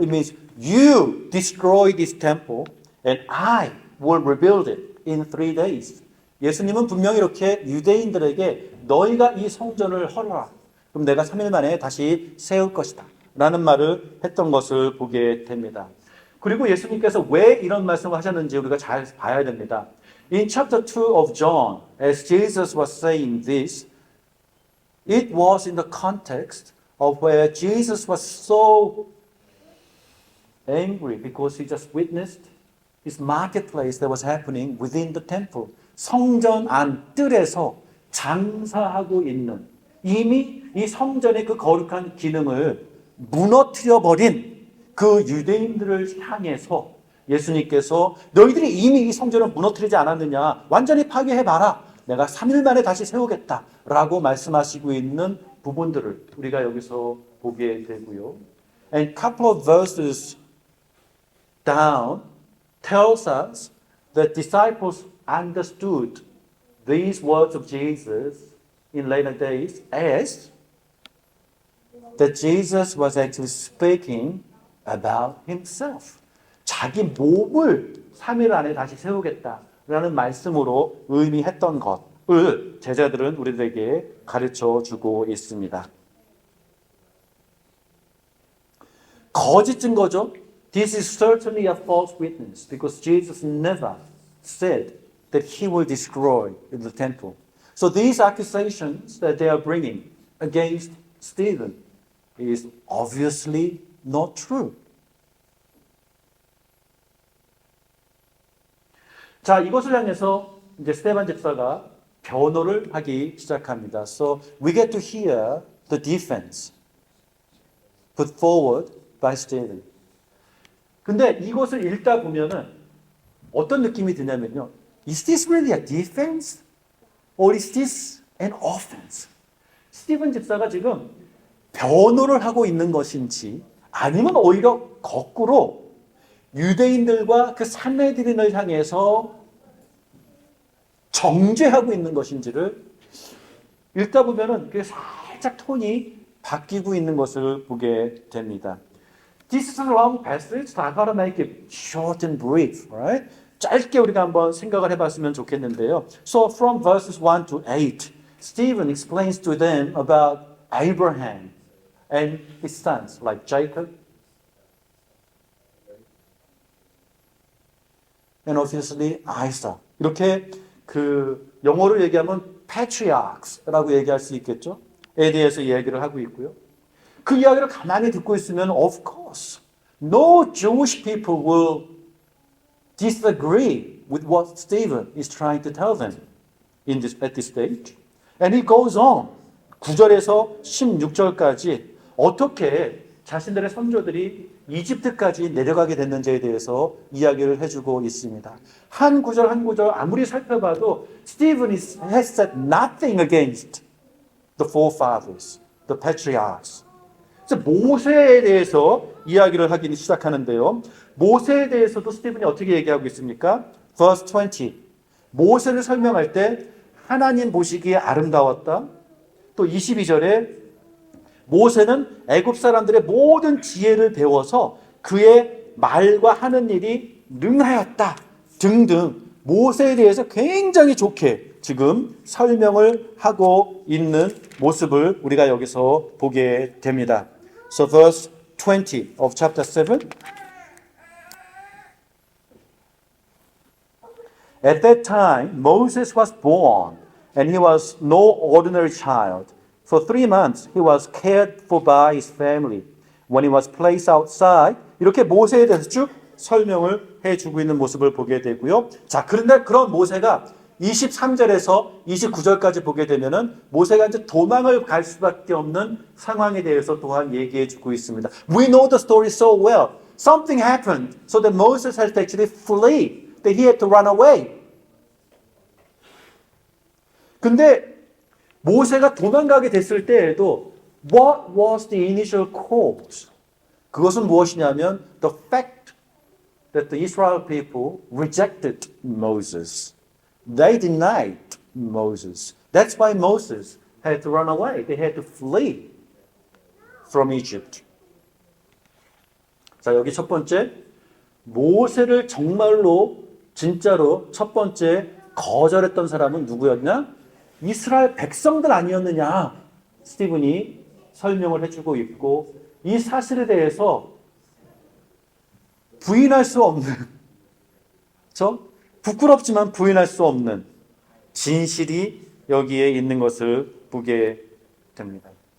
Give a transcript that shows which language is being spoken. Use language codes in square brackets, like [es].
[en] It means you destroy this temple and I will rebuild it in 3 days. [ko] 예수님은 분명히 이렇게 유대인들에게 너희가 이 성전을 헐어라. 그럼 내가 3일 만에 다시 세울 것이다. 라는 말을 했던 것을 보게 됩니다. 그리고 예수님께서 왜 이런 말씀을 하셨는지 우리가 잘 봐야 됩니다. [en] In chapter 2 of John, as Jesus was saying this, it was in the context of where Jesus was so angry because he just witnessed his marketplace that was happening within the temple. [ko] 성전 안 뜰에서 장사하고 있는 이미 이 성전의 그 거룩한 기능을 무너뜨려 버린 그 유대인들을 향해서 예수님께서 너희들이 이미 이 성전을 무너뜨리지 않았느냐? 완전히 파괴해봐라. 내가 3일 만에 다시 세우겠다. 라고 말씀하시고 있는 부분들을 우리가 여기서 보게 되고요. [en] And couple of verses down tells us that disciples understood these words of Jesus in later days as that Jesus was actually speaking about himself. [ko] 자기 몸을 3일 안에 다시 세우겠다라는 말씀으로 의미했던 것을 제자들은 우리들에게 가르쳐 주고 있습니다. 거짓 증거죠. [en] This is certainly a false witness because Jesus never said that he will destroy the temple. So these accusations that they are bringing against Stephen is obviously not true. [ko] 자, 이것을 향해서 이제 스테반 집사가 변호를 하기 시작합니다. [en] So we get to hear the defense put forward by Stephen. [ko] 근데 이것을 읽다 보면은 어떤 느낌이 드냐면요. [en] Is this really a defense? Or is this an offense? [ko] 스티븐 집사가 지금 변호를 하고 있는 것인지 아니면 오히려 거꾸로 유대인들과 그 산헤드린을 향해서 정죄하고 있는 것인지를 읽다 보면은 그 살짝 톤이 바뀌고 있는 것을 보게 됩니다. [en] This is a long passage, so I gotta make it short and brief, right? [ko] 짧게 우리가 한번 생각을 해봤으면 좋겠는데요. [en] So from verses 1 to 8, Stephen explains to them about Abraham and his sons, like Jacob, and obviously Isaac. [ko] 이렇게 그 영어로 얘기하면 patriarchs라고 얘기할 수 있겠죠. 에 대해서 이야기를 하고 있고요. 그 이야기를 가만히 듣고 있으면 [en] of course no Jewish people will disagree with what Stephen is trying to tell them at this stage. And he goes on [ko] 9절에서 16절까지 어떻게 자신들의 선조들이 이집트까지 내려가게 됐는지에 대해서 이야기를 해주고 있습니다. 한 구절 한 구절 아무리 살펴봐도 [en] Stephen has said nothing against the forefathers, the patriarchs. [ko] 모세에 대해서 이야기를 하기 시작하는데요. 모세에 대해서도 스티븐이 어떻게 얘기하고 있습니까? [en] Verse 20. [ko] 모세를 설명할 때 하나님 보시기에 아름다웠다. 또 22절에 모세는 애굽 사람들의 모든 지혜를 배워서 그의 말과 하는 일이 능하였다. 등등 모세에 대해서 굉장히 좋게 지금 설명을 하고 있는 모습을 우리가 여기서 보게 됩니다. [en] So verse 20 of chapter 7. At that time, Moses was born, and he was no ordinary child. For 3 months, he was cared for by his family. When he was placed outside, [ko] 이렇게 모세에 대해서 쭉 설명을 해주고 있는 모습을 보게 되고요. 자, 그런데 그런 모세가 23절에서 29절까지 보게 되면은 모세가 이제 도망을 갈 수밖에 없는 상황에 대해서 또한 얘기해 주고 있습니다. [en] We know the story so well. Something happened so that Moses had to actually flee. That he had to run away. [ko] 근데 모세가 도망가게 됐을 때에도 [en] what was the initial cause? [ko] 그것은 무엇이냐면 [en] the fact that the Israel people rejected Moses. They denied Moses. That's why Moses had to run away. They had to flee from Egypt. [ko] 자, 여기 첫 번째, 모세를 정말로 진짜로 첫 번째 거절했던 사람은 누구였냐? 이스라엘 백성들 아니었느냐? 스티븐이 설명을 해주고 있고 이 사실에 대해서 부인할 수 없는 부끄럽지만 부인할 수 없는 진실이 여기에 있는 것을 보게 됩니다.